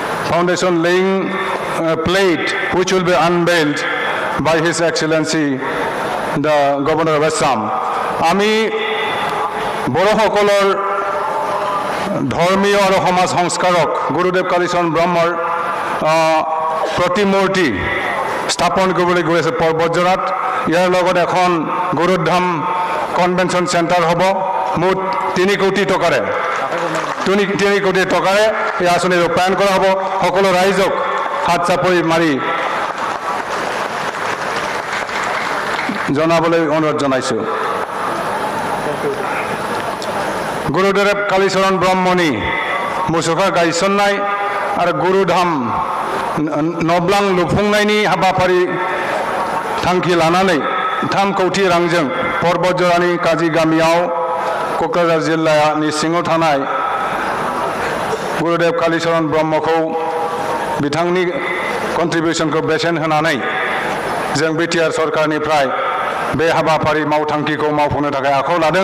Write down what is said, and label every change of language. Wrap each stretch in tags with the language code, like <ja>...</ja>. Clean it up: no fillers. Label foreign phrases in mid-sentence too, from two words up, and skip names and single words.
<en>foundation laying plate which will be unveiled by His Excellency the Governor of Assam.</en> <as>আমি বড়সকলৰ ধৰ্মীয় আৰু সমাজ সংস্কাৰক গুৰুদেৱ কালীচৰণ ব্ৰহ্মৰ প্ৰতিমূৰ্তি স্থাপন কৰিবলৈ গৈ আছে পৰ্বতজোৰাত। ইয়াৰ লগত এখন গুৰুধাম কনভেনশ্যন চেণ্টাৰ হ'ব। মুঠ 3 কোটি টকাৰে 3 কোটি টকাৰে এই আঁচনি ৰূপায়ণ কৰা হ'ব। সকলো ৰাইজক হাত চাপৰি মাৰি জনাবলৈ অনুৰোধ জনাইছোঁ।</as> <brx>গুৰুদেৱ কালীচৰণ ব্ৰহ্মণি মুসুখा गायसननाय आरो गुरुधाम नब्लां लुफुंनायनि हाबाफारि थांखि लानानै 3 कोटी रांजों पर्बतजरानि काजि गामियाव क'क्राझार जिल्लानि सिङाव थानाय गुरुदेव कालीचरण ब्रह्मखौ बिथांनि कन्ट्रिबिउसनखौ बेसेन होनानै जों बिटिआर सरकारनिफ्राय बे हाबाफारि मावथांखिखौ मावफुंनो थाखाय आखायाव लादों।</brx>